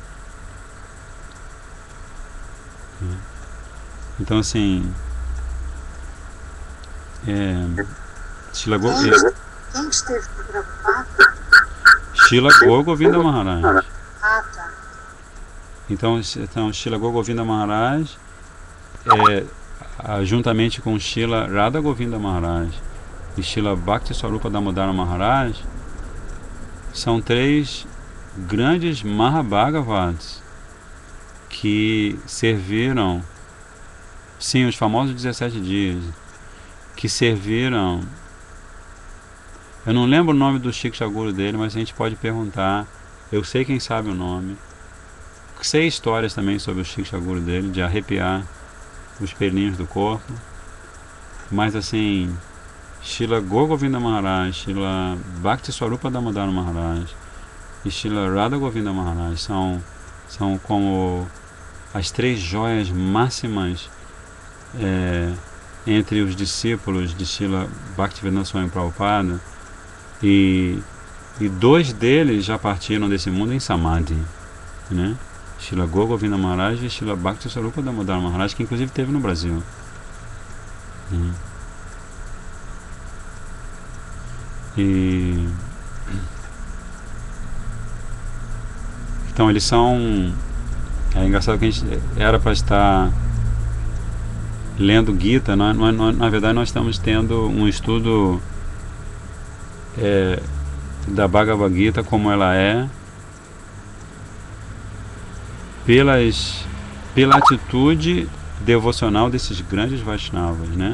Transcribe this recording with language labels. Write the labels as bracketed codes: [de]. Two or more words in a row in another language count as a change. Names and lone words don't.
[pt] Então assim, Srila Quem esteve com Prabhupada? Srila Govinda Maharaj. Ah, tá. Então Srila Govinda Maharaj, juntamente com Srila Radha Govinda Maharaj e Srila Bhakti Swarupa Damodara Maharaj, são 3 grandes Mahabhagavats que serviram, sim, os famosos 17 dias, que serviram. Eu não lembro o nome do Shiksha Guru dele, mas a gente pode perguntar. Eu sei quem sabe o nome. Sei histórias também sobre o Shiksha Guru dele, de arrepiar os pelinhos do corpo. Mas assim, Srila Govinda Maharaj, Srila Bhakti Swarupa Damodara Maharaj, e Srila Radha Govinda Maharaj são como as 3 joias máximas entre os discípulos de Srila Bhaktivedanta Swami Prabhupada, e 2 deles já partiram desse mundo em Samadhi, né? Srila Govinda Maharaj e Srila Bhakti Sarupa Damodara Maharaj, que inclusive esteve no Brasil. E então eles são... É engraçado que a gente era para estar lendo Gita, na verdade nós estamos tendo um estudo da Bhagavad Gita como ela é, pela atitude devocional desses grandes Vaishnavas, né?